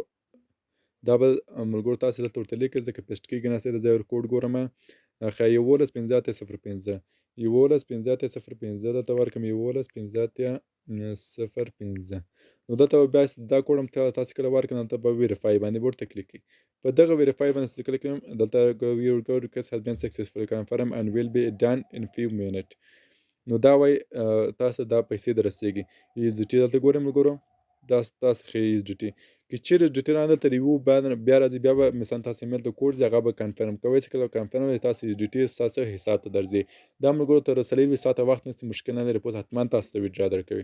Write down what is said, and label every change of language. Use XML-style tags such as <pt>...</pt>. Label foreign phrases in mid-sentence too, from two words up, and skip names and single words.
<ps>دا به ملګرو تاسې دلته ورته لیکئ ځکه پیسټ کېږي نه د ځای ور کوډ ګورم ښه 11 15 دلته ورکړم 11 15 نو دلته به بیا دا کوډ هم تاسې کله ورکړم دلته به ویریفای باندې به ورته کلیک کړئ. په دغه ویریفای باندې چې کلیک کړم دلته</ps> <en>your request has been successfully confirmed and will be done in few minutes.</en> <ps>نو دا وایي تاسو دا پیسې در رسیږي. یو اس ډي ټي دلته ګورئ ملګرو دا تاسو ښیي یو اس ډي ټي. که چیرې اس ډي ټي رانه دلته ریویو بیا راځي بیا به مثلا تاسو ایمیل ته کوډ ځي هغه به کنفرم کوئ چې کله کنفرم وي تاسو اس ډي ټي ستاسو حساب ته درځي. دا ملګرو تر 40 ساعته وخت نیسي مشکل نه لري پوس حتما تاسو ته ویډرا درکوي.</ps>